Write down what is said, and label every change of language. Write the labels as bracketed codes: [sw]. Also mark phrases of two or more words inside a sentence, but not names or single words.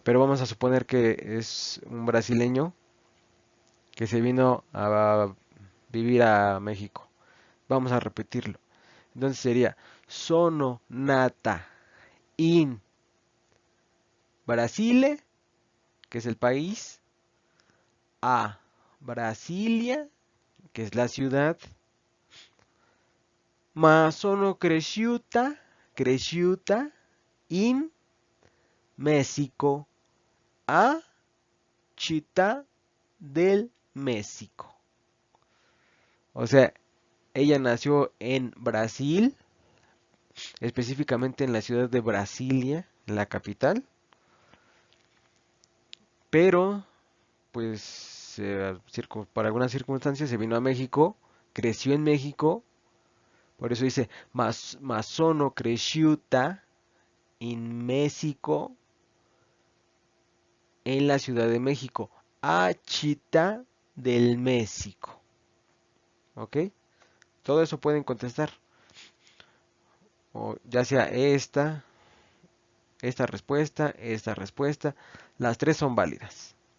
[es] Pero vamos a suponer que es un brasileño que se vino a vivir a México. Vamos a repetirlo. Entonces sería [it] sono nata in Brasile, [es] que es el país, a Brasilia, que es la ciudad, [it] ma sono cresciuta in México, a Città del México. [es] O sea, ella nació en Brasil, específicamente en la ciudad de Brasilia, en la capital, pero pues por algunas circunstancias se vino a México, creció en México, por eso dice [it] ma sono cresciuta in México, [es] en la Ciudad de México, [it] a Città del México. [es] ¿Ok? Todo eso pueden contestar, o ya sea esta respuesta, las tres son válidas.